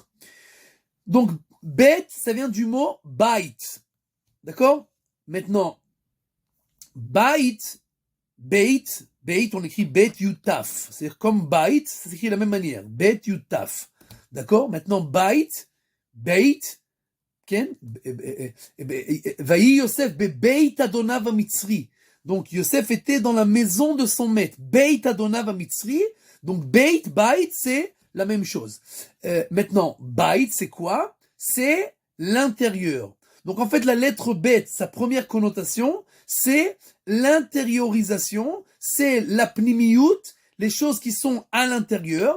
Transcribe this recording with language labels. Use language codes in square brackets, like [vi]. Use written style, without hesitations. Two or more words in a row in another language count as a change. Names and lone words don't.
[fr] Donc, bet, ça vient du mot bait. D'accord? Maintenant, bait, on écrit [he] בית יוד תו. [fr] C'est-à-dire comme bait, ça s'écrit de la même manière. [he] בית יוד תו. [fr] D'accord? Maintenant, bait, כן? [he] ויהי יוסף בבית אדוניו המצרי. [fr] Donc Yosef était dans la maison de son maître. [he] בית אדוניו מצרי. [fr] Donc Beit, c'est la même chose. Maintenant, Beit, c'est quoi? C'est l'intérieur. Donc en fait, la lettre Bet, sa première connotation, c'est l'intériorisation, c'est la pnimiyut, les choses qui sont à l'intérieur.